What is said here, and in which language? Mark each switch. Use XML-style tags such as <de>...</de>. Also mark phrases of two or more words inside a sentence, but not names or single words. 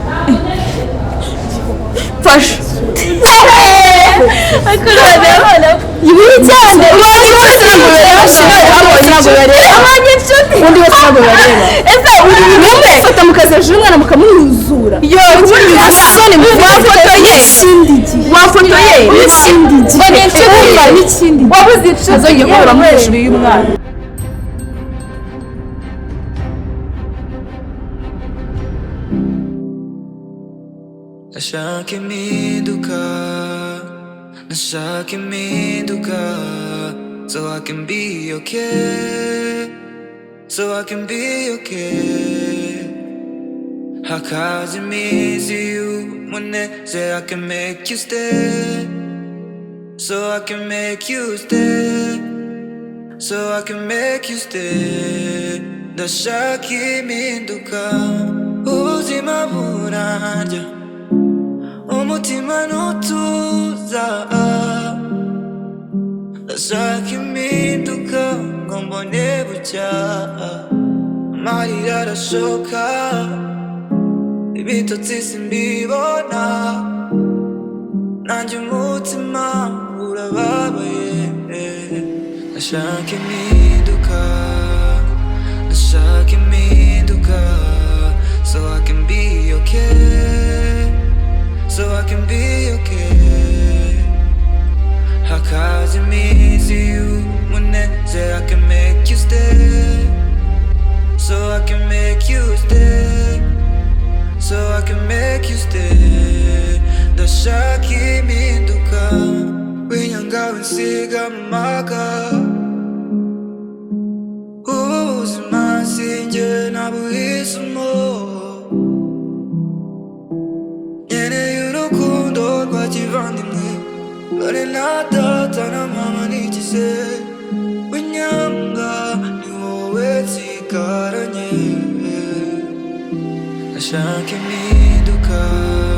<rw>fasha ibi cyane ubundi wese ntabwo bareba ntabwo bareba ubundi wese ntabwo bareba ese uri umwe fata mukazaje umwana mukamuzura yo asone wafoto ye wafoto ye n'ikindi wabuze azongeye kubura mu hejuru y'umwana nashaka impinduka</rw> <en>so I can be okay, so I can be okay.</en> <rw>Hakaza iminsi y'umunezero,</rw> <en>I can make you stay, so I can make you stay, so I can make you stay.</en> <rw>Ndashaka impinduka, ubuzima burarya, umutima ntutuza. Ndashaka impinduka ngo mbone bucya, amarira arashoka, ibitotsi simbibona, nanjye umutima urababaye. Ndashaka impinduka, ndashaka impinduka,</rw> <en>so I can be okay, so I can be okay.</en> <rw>Hakaza iminsi y'umunezero,</rw> <en>I can make you stay, so I can make you stay, so I can make you stay.</en> <rw>Ndashaka impinduka, winyanga winsiga amaka, ubuzima sinjye nabuhisemo, nkeneye urukundo data na mama nigize winyanga ni wowe nsigaranye ndashaka impinduka</rw>